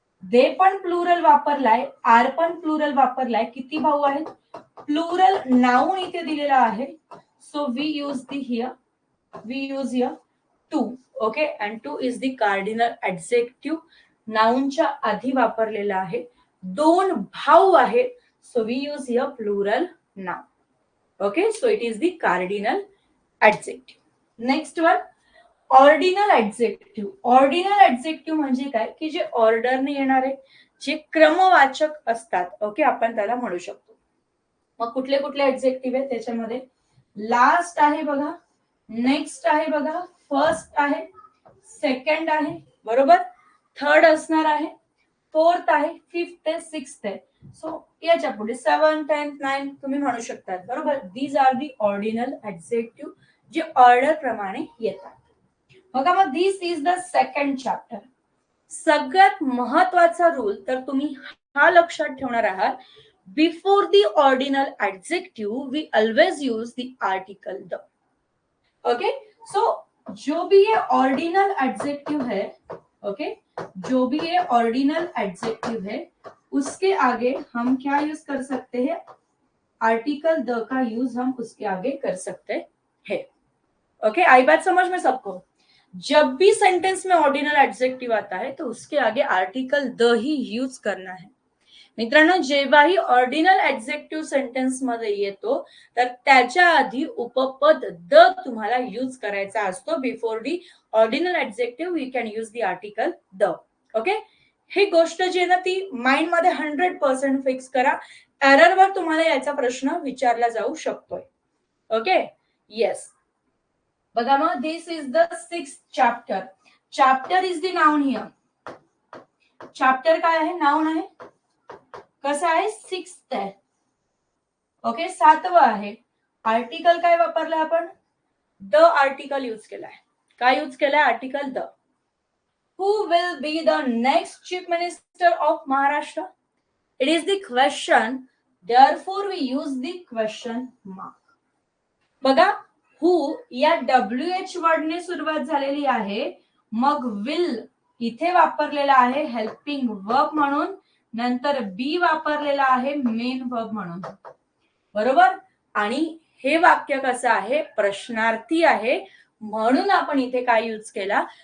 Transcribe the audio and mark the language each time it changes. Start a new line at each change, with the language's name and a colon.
Marathi: दे पण प्लुरल वापरलाय, आर पण प्लुरल वापरलाय. किती भाऊ आहेत?
English: plural noun
Marathi: इथे दिलेला आहे.
English: So we use here 2. Okay, and 2 is the cardinal adjective.
Marathi: नाउनच्या आधी वापरलेला आहे. 2 भाऊ आहेत.
English: So we use here plural noun. Okay, so it is the cardinal adjective. Next one, ordinal adjective.
Marathi: Ordinal adjective म्हणजे काय? की जे ऑर्डरने येणारे, जे क्रमवाचक असतात. ओके, आपण त्याला म्हणू शकतो. मग कुठले कुठले ऍडजेक्टिव्ह आहेत त्याच्यामध्ये? लास्ट आहे बघा, नेक्स्ट आहे बघा, फर्स्ट आहे, सेकंड आहे, बरोबर. थर्ड असणार आहे, फोर्थ आहे, फिफ्थ आहे, सिक्स्थ आहे. सो याच्या पुढे 7, 10, 9 तुम्ही म्हणू शकतात, बरोबर.
English: these are the ordinal adjective
Marathi: जे ऑर्डर प्रमाणे येतात. बघा, मग
English: This is the second chapter.
Marathi: सगळ्यात महत्वाचा रूल तर तुम्ही हा लक्षात ठेवणार आहात.
English: Before the ordinal adjective we always use the article the.
Hindi: Okay, सो जो भी ये ऑर्डिनल एडजेक्टिव है, ओके, जो भी ये ऑर्डिनल एडजेक्टिव है उसके आगे हम क्या यूज कर सकते हैं? आर्टिकल द का यूज हम उसके आगे कर सकते हैं. ओके, आई बात समझ में सबको? जब भी सेंटेंस में ऑर्डिनल एडजेक्टिव आता है तो उसके आगे आर्टिकल द ही यूज करना है.
Marathi: मित्रांनो, जेव्हाही ऑर्डिनल एडजेक्टिव्ह सेंटेन्स मध्ये येतो तर त्याच्या आधी उपपद द तुम्हाला यूज करायचा असतो.
English: Before the ordinal adjective you can use the article the.
Marathi: Okay, ही गोष्ट जी आहे ना ती माइंड मध्ये 100% फिक्स करा. एररवर तुम्हाला याचा प्रश्न विचारला जाऊ शकतोय. Okay, yes. बघा, मग
English: This is the 6th chapter. Chapter is the noun here.
Marathi: Chapter काय आहे? नाउन आहे. कसं आहे? 6th आहे. ओके, 7वं आहे. आर्टिकल काय वापरलं आपण? द आर्टिकल यूज केलाय. काय यूज केलाय? Article the.
English: Who will be the next chief minister of Maharashtra? It is the question, therefore we use the question mark.
Marathi: बघा, who या WH वर्डने सुरुवात झालेली आहे, मग will इथे वापरलेला आहे हेल्पिंग वर्ब म्हणून, नंतर बी वापरलेला आहे मेन वर्ब म्हणून. बरोबर? आणि हे वाक्य कसं आहे? प्रश्नार्थी आहे, म्हणून आपण इथे काय यूज केला?